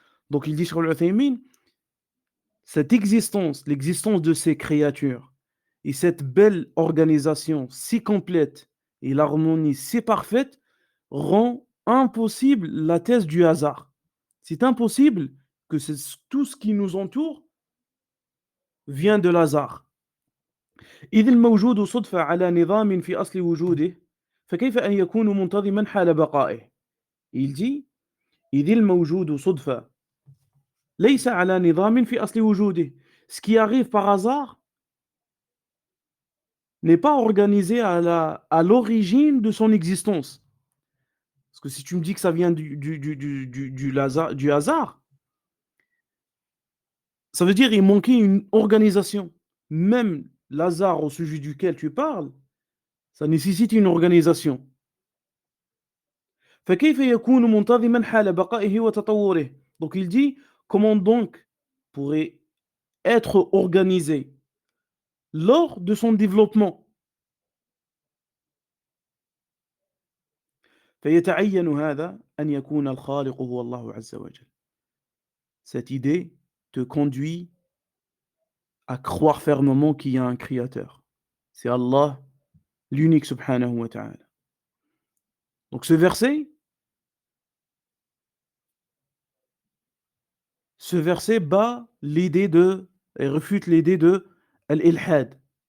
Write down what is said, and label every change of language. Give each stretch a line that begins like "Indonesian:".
French: Donc il dit sur le Uthaymin, cette existence, l'existence de ces créatures et cette belle organisation si complète et l'harmonie si parfaite rend impossible la thèse du hasard. C'est impossible que tout ce qui nous entoure vient de l'hasard.
Arabic: إذ الموجود صدفة على نظام في أصل وجوده فكيف أن يكون منتظما حال بقائه.
French: Il dit
Arabic: إذ الموجود صدفة ليس على نظام في أصل وجوده.
French: Ce qui arrive par hasard n'est pas organisé à l'origine de son existence. Parce que si tu me dis que ça vient du hasard, ça veut dire qu'il manquait une organisation. Même l'hasard au sujet duquel tu parles, ça nécessite une organisation.
Arabic: فكيف يكون منتظما حال بقائه وتطوره.
French: Donc il dit, comment donc pourrait être organisé lors de son développement.
Arabic: فيتعين هذا أن يكون الخالق هو الله عز وجل.
French: Cette idée te conduit à croire fermement qu'il y a un créateur. C'est Allah, l'unique subhanahu wa ta'ala. Donc ce verset bat l'idée et refute l'idée de al-ilhad.